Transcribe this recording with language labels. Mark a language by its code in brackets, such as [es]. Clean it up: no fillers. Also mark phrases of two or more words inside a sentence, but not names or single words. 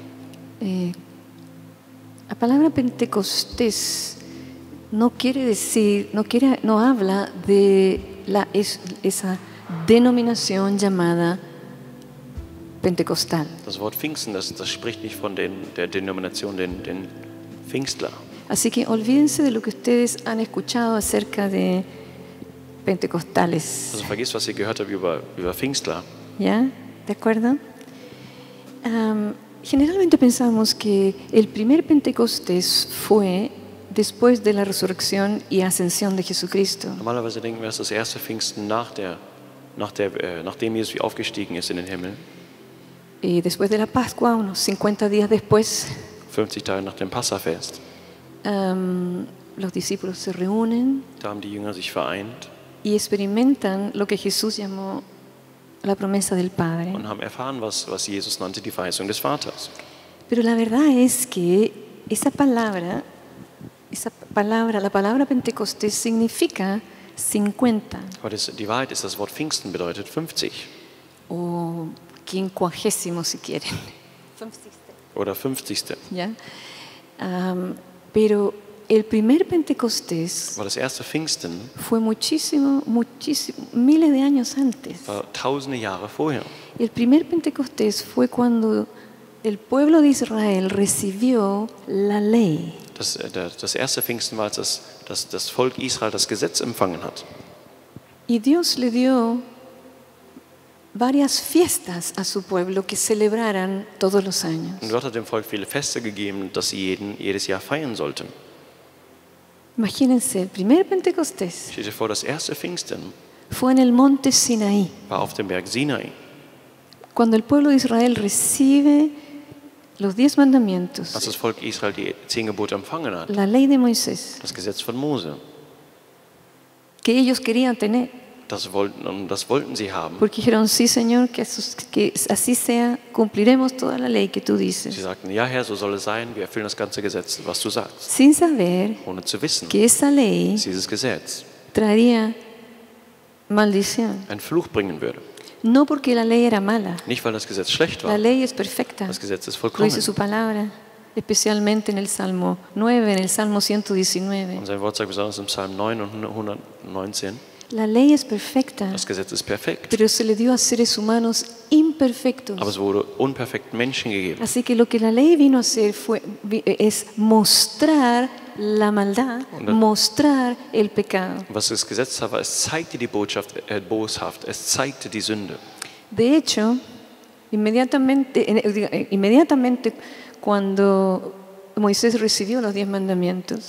[es] La palabra Pentecostés no quiere decir, no habla de esa denominación llamada Pentecostal. [de] Das Wort Pfingsten, das spricht nicht von der Denomination, den Pfingstler. [es] Así que olvídense de lo que ustedes han escuchado acerca de pentecostales. [de] Also vergiss, was ihr gehört habt über Pfingstler. [es] ¿Ya? ¿De acuerdo? Generalmente pensamos que el primer Pentecostés fue después de la resurrección y ascensión de Jesucristo. [de] Normalerweise denken wir, dass das erste Pfingsten nachdem Jesus aufgestiegen ist in den Himmel, [es] Y después de la Pascua, unos 50 días después, [de] 50 Tage nach dem Passafest. [es] los discípulos se reúnen [de] Da haben die Jünger sich vereint [es] y experimentan lo que Jesús llamó la promesa del Padre. [de] und haben erfahren, was Jesus nannte, die Verheißung des Vaters. [es] Pero la verdad es que esa palabra, la palabra Pentecostés significa 50 [de] Aber die Wahrheit ist, das Wort Pfingsten bedeutet 50 [es] o quincuagésimo si quieren. [de] oder 50. [es] ¿Ya? Pero el primer Pentecostés [de] Aber das erste Pfingsten [es] fue muchísimo, miles de años antes. [de] war tausende Jahre vorher. [es] El primer Pentecostés fue cuando el pueblo de Israel recibió la ley. [de] Das erste Pfingsten war, als das Volk Israel das Gesetz empfangen hat. [es] Y Dios le dio varias fiestas a su pueblo que celebraran todos los años. [de] Und Gott hat dem Volk viele Feste gegeben, dass sie jedes Jahr feiern sollten. [es] Imagínense, el primer Pentecostés [de] Stell dir vor, das erste Pfingsten [es] fue en el monte Sinaí, [de] war auf dem Berg Sinai, [es] cuando el pueblo de Israel recibe los 10 mandamientos, [de] als das Volk Israel die 10 Gebote empfangen hat, [es] la ley de Moisés, [de] das Gesetz von Mose. [es] que ellos querían tener, [de] Das wollten sie haben. [es] porque dijeron, sí Señor, que así sea, cumpliremos toda la ley que tú [de] Sie [es] dices, [de] sagten, ja Herr, so soll es sein, wir erfüllen das ganze Gesetz, was du sagst. [es] sin saber [de] Ohne zu wissen, [es] que esa ley [de] dass dieses Gesetz [es] traería maldición. [de] einen Fluch bringen würde. [es] No porque la ley era mala, [de] Nicht, weil das Gesetz schlecht [es] la [de] war, [es] ley es perfecta, [de] das Gesetz ist [es] lo [de] vollkommen. [es] dice su palabra, especialmente en el Salmo 9, en el Salmo 119. [de] Und sein Wort sagt besonders im Psalm 9 und 119, [es] La ley es perfecta, [de] das Gesetz ist perfekt, [es] pero se le dio a seres humanos imperfectos. [de] aber es wurde unperfekten Menschen gegeben. [es] Así que lo que la ley vino a hacer es mostrar la maldad, mostrar el pecado. [de] Was das Gesetz war, es zeigte die Boshaft, es zeigte die Sünde. [es] De hecho, inmediatamente cuando Moisés recibió los 10 mandamientos,